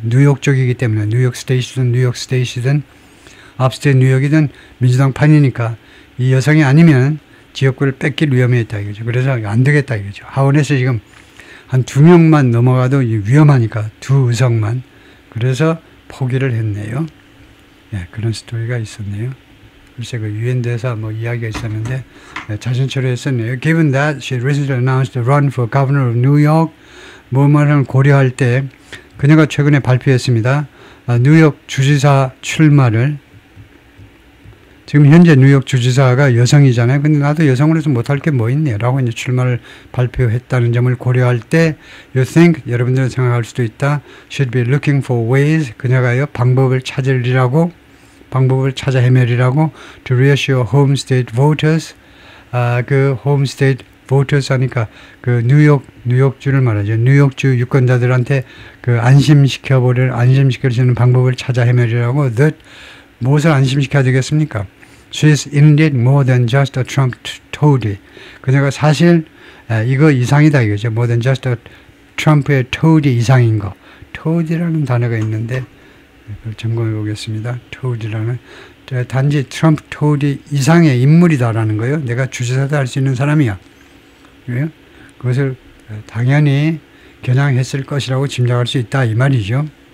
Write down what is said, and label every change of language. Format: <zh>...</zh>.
<ko>뉴욕 쪽이기 때문에 뉴욕 스테이시든 업스테이트 뉴욕이든 민주당 판이니까 이 여성이 아니면 지역구를 뺏길 위험이 있다 이거죠. 그래서 안 되겠다 이거죠. 하원에서 지금 한 2명만 넘어가도 위험하니까 2의석만. 그래서 포기를 했네요. 그런 스토리가 있었네요. 글쎄 그 유엔 대사 이야기가 있었는데 자신처럼 했었네요.</ko> <en>Given that she recently announced a run for governor of New York,</en> <ko>뭐를 고려할 때 그녀가 최근에 발표했습니다. 뉴욕 주지사 출마를. 지금 현재 뉴욕 주지사가 여성이잖아요. 근데 나도 여성으로서 못할 게 뭐 있네 라고 이제 출마를 발표했다는 점을 고려할 때</ko> <en>you think,</en> <ko>여러분들은 생각할 수도 있다.</ko> <en>should be looking for ways,</en> <ko>그녀가요 방법을 찾아 헤매리라고</ko> <en>to reassure home state voters.</en> <ko>그</ko> <en>home state voters</en> <ko>하니까 그 뉴욕주를 말하죠. 뉴욕주 유권자들한테 그 안심시킬 수 있는 방법을 찾아 헤매리라고. that 무엇을 안심시켜야 되겠습니까?</ko> <en>She is indeed more than just a Trump toady.</en> <ko>그녀가 사실 이거 이상이다 이거죠.</ko> <en>more than just a Trump의 toady</en> <ko>이상인 거. toady라는 단어가 있는데 그걸 점검해 보겠습니다. 토우디라는 단지 트럼프 토우디 이상의 인물이다라는 거예요. 내가 주지사도 할 수 있는 사람이야. 그래요? 그것을 당연히 겨냥했을 것이라고 짐작할 수 있다 이 말이죠.</ko>